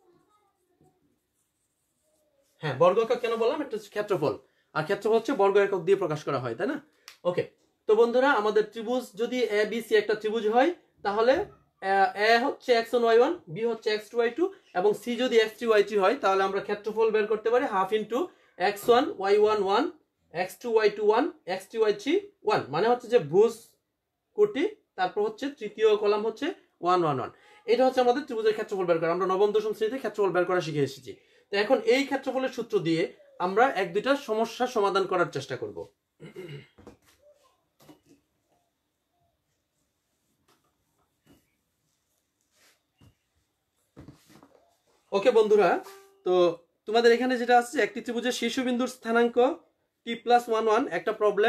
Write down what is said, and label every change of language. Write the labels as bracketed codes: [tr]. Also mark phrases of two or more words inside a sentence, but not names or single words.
[bn] হ্যাঁ, বর্গ একক কেন বললাম? এটা হচ্ছে ক্ষেত্রফল, আর ক্ষেত্রফল হচ্ছে বর্গ একক দিয়ে প্রকাশ করা হয়, তাই না? ওকে, তো বন্ধুরা আমাদের ত্রিভুজ যদি এ বি সি একটা ত্রিভুজ হয় তাহলে এ হচ্ছে x1 y1, বি হচ্ছে x2 y2 এবং সি যদি x3 y3 হয় তাহলে আমরা ক্ষেত্রফল বের করতে পারি [en] half into [bn] x1 y1 1, x2 y2 1, x3 y3 1। মানে হচ্ছে যে ভুজ কোটি, তারপর হচ্ছে তৃতীয় কলাম হচ্ছে 1 1 1। এটা হচ্ছে আমাদের ত্রিভুজের ক্ষেত্রফল বের করা। আমরা নবম দশম শ্রেণীতে ক্ষেত্রফল বের করা শিখে এসেছি। তো এখন এই ক্ষেত্রফলের সূত্র দিয়ে আমরা এক দুইটা সমস্যার সমাধান করার চেষ্টা করব। ওকে বন্ধুরা, তো তোমাদের এখানে যেটা আছে একটি ত্রিভুজের শীর্ষবিন্দুর স্থানাঙ্ক t+1 1 একটা প্রবলেম।